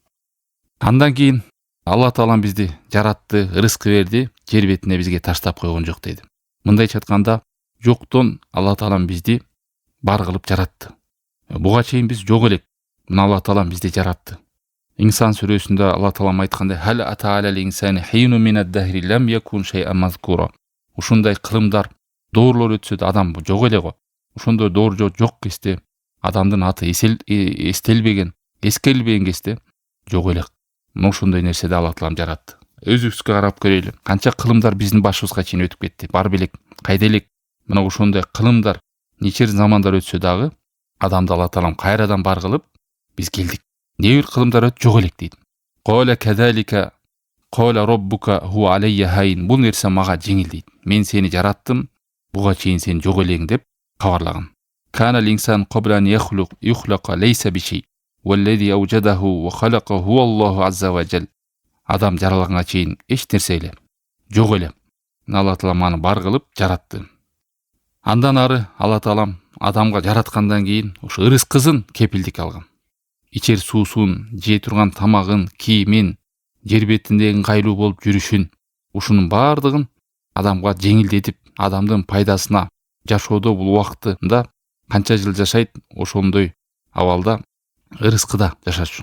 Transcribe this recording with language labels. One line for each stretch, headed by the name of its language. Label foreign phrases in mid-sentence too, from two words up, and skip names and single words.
Kyrgyz: Андан кийин Алла Таалам бизди жаратты, рызкы берди, жер бетине бизге таштап койгон жок дейт. Мындайча айтканда, жоктон Алла Таалам бизди бар кылып жаратты. Буга чейин биз жок элек. Мына Алла Таалам бизди жаратты. Инсан сүрөсүндө Алла Таалам айткандай:
Arabic: "هل أتى على الإنسان حين من الدهر لم يكن شيئا مذكورا."
Kyrgyz: Ушундай кылымдар, доорлор өтсө да адам жок эле го. Ошондой доор жок кезде адамдын аты эстелбеген, эскерилбеген кезде жок эле. Мына ошондой нерседи Алла Таалам жаратты. Өзүбүзгө карап көрөйлү. Канча кылымдар биздин башыбызга чейин өтүп кетти. Барып элек, кайда элек? Мына ошондой кылымдар нече замандар өтсө дагы адамды Алла Таалам кайрадан бар кылып биз келдик. Не бир кылымдар өтүп жок элек дейт.
Arabic: قال كذلك قال ربك هو علي هين.
Kyrgyz: Бул нерсе мага жеңил дейт. Мен сени жараттым, буга чейин сен жок элең деп кабарлаган.
Arabic: كان الإنسان قبل أن يخلق ليس بشيء. والذي أوجده وخلقه الله عز وجل.
Kyrgyz: Адам жаралганга чейин эч нерсе эле жок эле. Алла Таалам аны бар кылып жаратты. Андан ары Алла Таалам адамга жараткандан кийин ошо рызкысын кепилдик алган. Ичер суусун, жей турган тамагын, кийимин, жер бетинде ыңгайлуу болуп жүрүшүн, ушунун бардыгын адамга жеңилдетип, адамдын пайдасына жашоодо бул убактында канча жыл жашайт, ошондой абалда рызкыда жашаш үчүн.